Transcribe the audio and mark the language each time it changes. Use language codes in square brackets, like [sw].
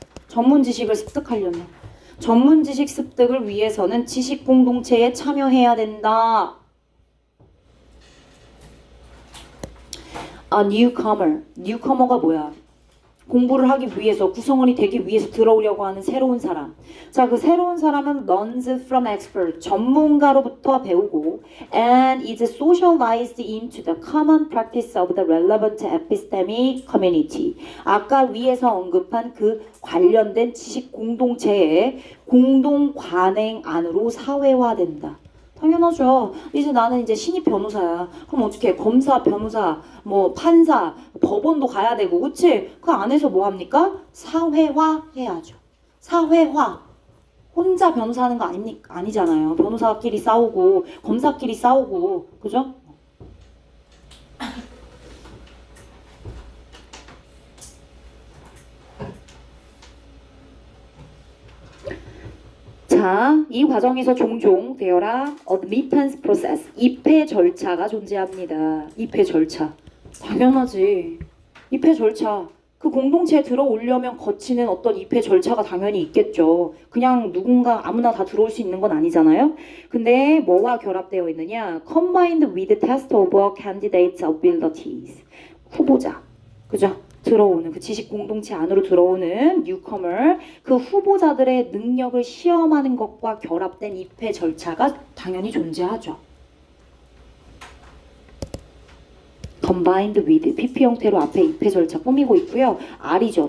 [ko] 전문 지식을 습득하려면. 전문 지식 습득을 위해서는 지식 공동체에 참여해야 된다. [en] A newcomer. [ko] newcomer가 뭐야? 공부를 하기 위해서, 구성원이 되기 위해서 들어오려고 하는 새로운 사람. 자, 그 새로운 사람은 [en] learns from expert, [ko] 전문가로부터 배우고 [en] and is socialized into the common practice of the relevant epistemic community. [ko] 아까 위에서 언급한 그 관련된 지식 공동체의 공동 관행 안으로 사회화된다. 당연하죠. 이제 나는 이제 신입 변호사야. 그럼 어떻게 검사, 변호사, 뭐 판사, 법원도 가야 되고, 그치? 그 안에서 뭐 합니까? 사회화 해야죠. 사회화. 혼자 변호사하는 거 아닙니까? 아니잖아요. 변호사끼리 싸우고, 검사끼리 싸우고, 그죠? 자, 이 과정에서 종종 되어라 [en] admittance process, [ko] 입회 절차가 존재합니다. 입회 절차. 당연하지. 입회 절차. 그 공동체에 들어오려면 거치는 어떤 입회 절차가 당연히 있겠죠. 그냥 누군가 아무나 다 들어올 수 있는 건 아니잖아요. 근데 뭐와 결합되어 있느냐? [en] Combined with test of candidates' abilities. [ko] 후보자. 그죠? 들어오는 그 지식 공동체 안으로 들어오는 뉴커머, 그 후보자들의 능력을 시험하는 것과 결합된 입회 절차가 당연히 존재하죠. [en] combined with [ko] PP 형태로 앞에 입회 절차 꾸미고 있고요. R이죠.